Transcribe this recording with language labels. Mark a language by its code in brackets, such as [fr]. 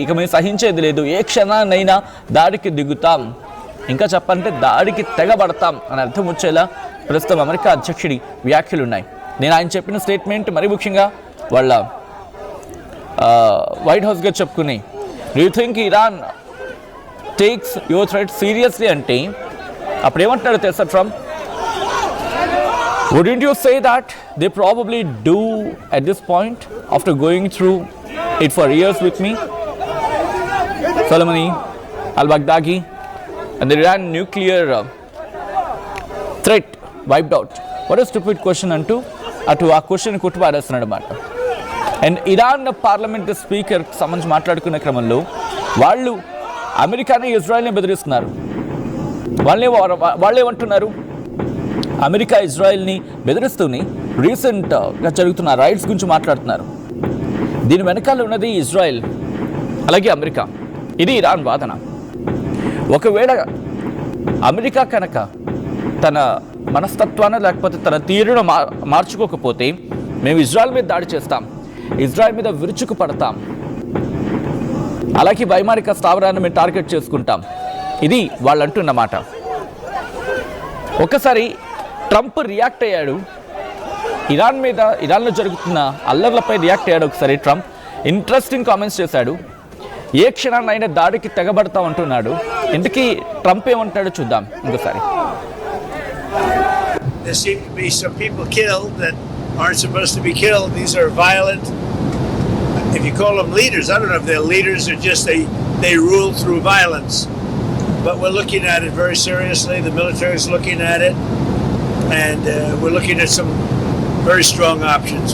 [te] ఇక మేము సహించేది లేదు, ఏ క్షణాన్నైనా దాడికి దిగుతాం, ఇంకా చెప్పాలంటే దాడికి తెగబడతాం అని అర్థం వచ్చేలా ప్రస్తుతం అమెరికా అధ్యక్షుడి వ్యాఖ్యలు ఉన్నాయి. నేను ఆయన చెప్పిన స్టేట్మెంట్ మరి ముఖ్యంగా వాళ్ళ వైట్ హౌస్గా చెప్పుకుని, [en] do you think Iran takes your threat seriously [te] అంటే అప్పుడు ఏమంటున్నాడు తెలుసా Trump? [en] Wouldn't you say that they probably do at this point after going through it for years with me? Soleimani, al-Baghdadi and the Iran nuclear threat wiped out. What a stupid question [te] అంటూ అటు ఆ question కొట్టుపారేస్తున్నాడు అన్నమాట. And Iran parliament speaker సంబంధించి మాట్లాడుకునే క్రమంలో వాళ్ళు అమెరికాని ఇజ్రాయెల్ని బెదిరిస్తున్నారు. వాళ్ళేమంటున్నారు? America ఇజ్రాయెల్ని బెదిరిస్తూనే రీసెంట్గా జరుగుతున్న రైట్స్ గురించి మాట్లాడుతున్నారు. దీని వెనకాల ఉన్నది ఇజ్రాయెల్. అలాగే అమెరికా. ఇది ఇరాన్ వాదన. ఒకవేళ అమెరికా కనుక తన మనస్తత్వాన్ని లేకపోతే తన తీరును మార్చుకోకపోతే మేము ఇజ్రాయెల్ మీద దాడి చేస్తాం, ఇజ్రాయెల్ మీద విరుచుకు పడతాం, అలాగే వైమానిక స్థావరాన్ని మేము టార్గెట్ చేసుకుంటాం, ఇది వాళ్ళు అంటున్నమాట. ఒకసారి ట్రంప్ రియాక్ట్ అయ్యాడు ఇరాన్లో జరుగుతున్న అల్లర్లపై రియాక్ట్ అయ్యాడు. ఒకసారి ట్రంప్ ఇంట్రెస్టింగ్ కామెంట్స్ చేశాడు. ఏ క్షణాన్నైనా దాడికి తెగబడతాం అంటున్నాడు. ఇందుకీ ట్రంప్ ఏమంటాడో చూద్దాం ఇంకోసారి. [en] There seem to be some people killed that aren't supposed to be killed. These are violent. If you call them leaders, I don't know if they're leaders or just they rule through violence. But we're looking at it very seriously. The military is looking at it, and we're looking at some very strong options.